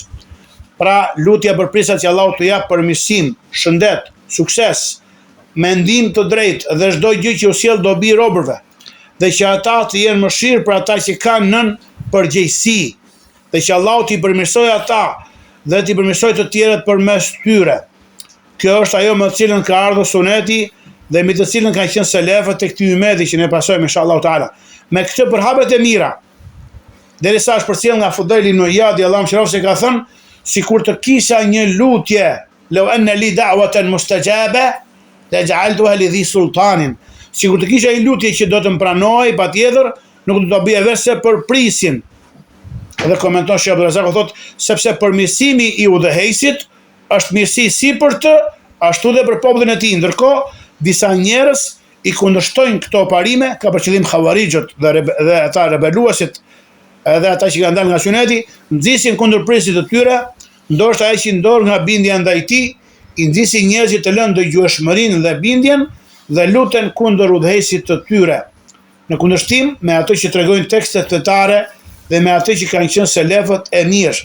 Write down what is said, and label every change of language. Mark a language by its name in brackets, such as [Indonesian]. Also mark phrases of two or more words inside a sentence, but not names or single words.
[Albanian] Pra, lutja për prisat që Allahu t'u jap përmirësim, shëndet, sukses, mendim të drejtë dhe çdo gjë që u sjell dobi robërve, dhe që ata të jenë mëshirë për ata që kanë nën përgjegjësi, dhe që Allahu t'i përmirësojë ata dhe t'i përmirësojë të tjerët përmes tyre. Kjo është ajo me të cilën ka ardhur suneti dhe me të cilën kanë qenë selefët e këtij ummeti që ne pasojmë [Arabic] إن شاء الله تعالى. [Albanian] Me këtë përhapet e mira, derisa është përcjell nga Fudail ibn Iyad, Allahu mëshiroft, se ka thënë, sikur të kisha një lutje, [Arabic] لو أن لي دعوة مستجابة لجعلتها لذي سلطان. [Albanian] Sikur të kisha një lutje që do të më pranoj, patjetër, nuk do të bëja vetë për prisin. Dhe komenton Sheikh Abdulrazak, thotë, sepse përmirësimi i udhëheqësit është mirësi si për të, ashtu dhe për popullin e tij. Ndërkohë, disa njerëz i kundërshtojnë këto parime, ka për qëllim xhavarixhët dhe ata rebeluesit, edhe ata që kanë dalë nga suneti, nxisin kundër prisit të tyre, ndoshta ai që ndor nga bindja ndaj tij, i nxisin njerëzit të lënë dëgjueshmërinë dhe bindjen dhe luten kundër udhëheqësit të tyre, në kundërshtim me ato që tregojnë tekstet fetare dhe me ato që kanë qenë selefët e mirë.